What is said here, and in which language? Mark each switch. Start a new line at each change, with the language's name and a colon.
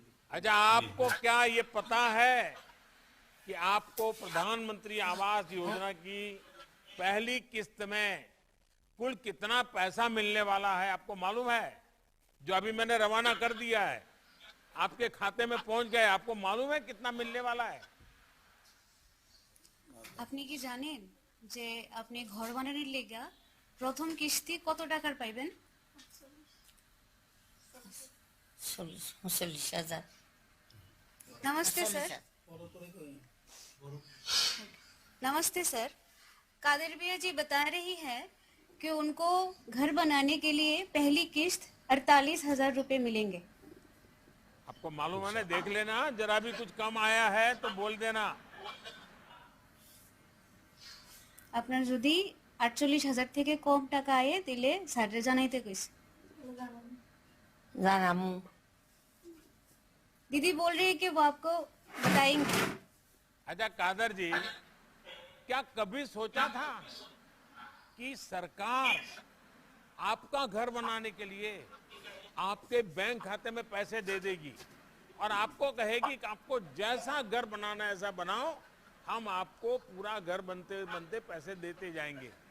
Hindi: अच्छा, आपको क्या ये पता है कि आपको प्रधानमंत्री आवास योजना की पहली किस्त में कुल कितना पैसा मिलने वाला है? आपको मालूम है? जो अभी मैंने रवाना कर दिया है, आपके खाते में पहुंच गए, आपको मालूम है कितना मिलने वाला है?
Bangla: আপনি কি জানেন যে আপনি ঘর বানানোর লেগা প্রথম কিস্তি কত টাকার পাইবেন? 40,000।
Hindi: नमस्ते सर। नमस्ते सर, कादिर बिया जी बता रही है कि उनको घर बनाने के लिए पहली किस्त 48,000 रुपए मिलेंगे। आपको मालूम है ना? देख लेना, जरा भी कुछ कम आया है तो बोल देना।
Bangla: আপনার যদি 48,000 থেকে কম টাকা আয়ে দিলে স্যারে জানাইতে কইছে। জানামু।
Hindi: दीदी बोल रही है कि वो आपको बताएंगे। अच्छा कादर जी, क्या कभी सोचा था कि सरकार आपका घर बनाने के लिए आपके बैंक खाते में पैसे दे देगी और आपको कहेगी कि आपको जैसा घर बनाना है ऐसा बनाओ, हम आपको पूरा घर बनते बनते पैसे देते जाएंगे?